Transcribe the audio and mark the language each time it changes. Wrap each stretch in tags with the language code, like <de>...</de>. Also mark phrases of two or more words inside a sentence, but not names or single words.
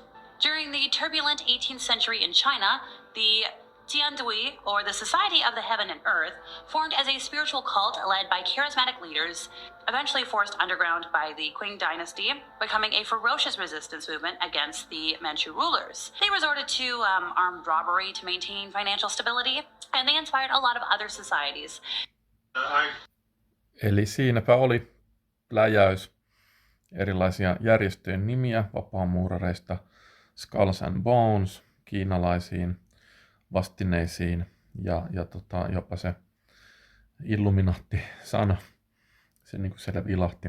<en>During the turbulent 18th century in China, the Tiandui, or the Society of the Heaven and Earth, formed as a spiritual cult led by charismatic leaders, eventually forced underground by the Qing dynasty, becoming a ferocious resistance movement against the Manchu rulers. They resorted to armed robbery to maintain financial stability, and they inspired a lot of other societies.</en> <fi>Eli siinäpä oli pläjäys. Erilaisia järjestöjen nimiä vapaamuurareista Skulls and Bones kiinalaisiin vastineisiin ja jopa se Illuminati-sana, se niin kuin siellä vilahti.</fi>